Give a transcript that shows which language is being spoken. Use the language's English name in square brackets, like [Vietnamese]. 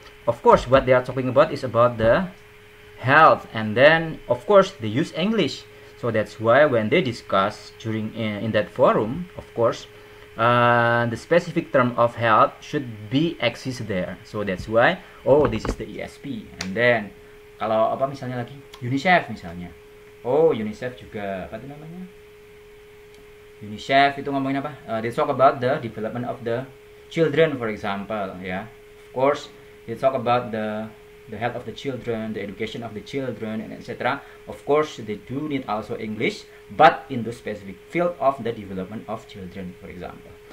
[English] Of course, what they are talking about is about the health, and then of course they use English. So that's why when they discuss during in that forum, of course, the specific term of health should be exist there. So that's why, oh, this is the ESP. And then [Indonesian] kalau apa misalnya lagi UNICEF misalnya, oh UNICEF juga apa itu namanya? UNICEF itu ngomongin apa? [English] They talk about the development of the children, for example, ya. Of course, they talk about the health of the children, the education of the children, and etc. Of course, they do need also English, but in the specific field of the development of children, for example.